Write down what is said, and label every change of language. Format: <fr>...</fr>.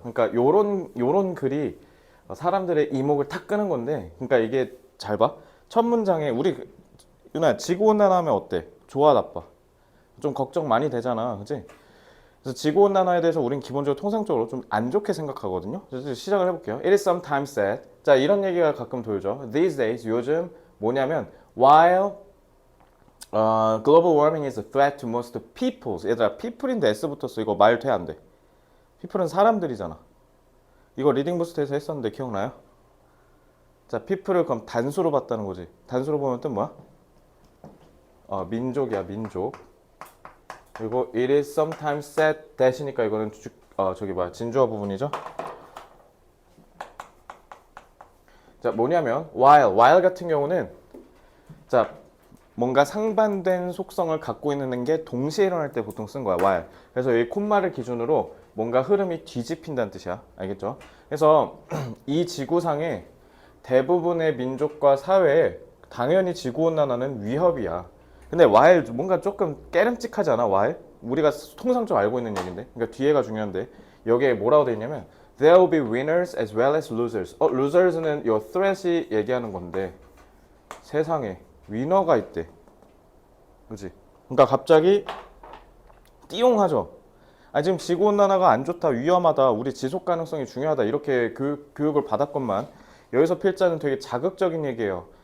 <ko>그러니까 요런 글이 사람들의 이목을 탁 끄는 건데, 그러니까 이게 잘 봐. 첫 문장에 우리 유나 지구온난화하면 어때? 좋아 나빠? 좀 걱정 많이 되잖아, 그치? 그래서 지구온난화에 대해서 우린 기본적으로 통상적으로 좀 안 좋게 생각하거든요. 그래서 시작을 해볼게요.</ko> <en>It is sometimes said.</en> <ko>자, 이런 얘기가 가끔 돌죠.</ko> <en>These days,</en> <ko>요즘 뭐냐면</ko> <en>while global warming is a threat to most peoples.</en> <ko>얘들아, people인데 S 붙었어. 이거 말 돼, 안 돼? people은 사람들이잖아. 이거 리딩 부스트에서 했었는데 기억나요? 자, people을 그럼 단수로 봤다는 거지. 단수로 보면 뜻 뭐야? 민족이야, 민족. 그리고</ko> <en>it is sometimes said that</en> <ko>이니까 이거는 저기 뭐야, 진주어 부분이죠. 자, 뭐냐면 while 같은 경우는 자, 뭔가 상반된 속성을 갖고 있는 게 동시에 일어날 때 보통 쓴 거야, while. 그래서 이 콤마를 기준으로 뭔가 흐름이 뒤집힌다는 뜻이야. 알겠죠? 그래서 이 지구상의 대부분의 민족과 사회에 당연히 지구온난화는 위협이야. 근데 while 뭔가 조금 깨름직하지 않아? while? 우리가 통상적으로 알고 있는 얘기인데. 그러니까 뒤에가 중요한데 여기에 뭐라고 돼 있냐면</ko> <en>There will be winners as well as losers.</en> <ko>losers는 요 threat이 얘기하는 건데 세상에 위너가 있대. 그치? 그러니까 갑자기 띠용하죠. 지금 지구온난화가 안 좋다, 위험하다, 우리 지속 가능성이 중요하다 이렇게 교육을 받았건만 여기서 필자는 되게 자극적인 얘기예요.</ko>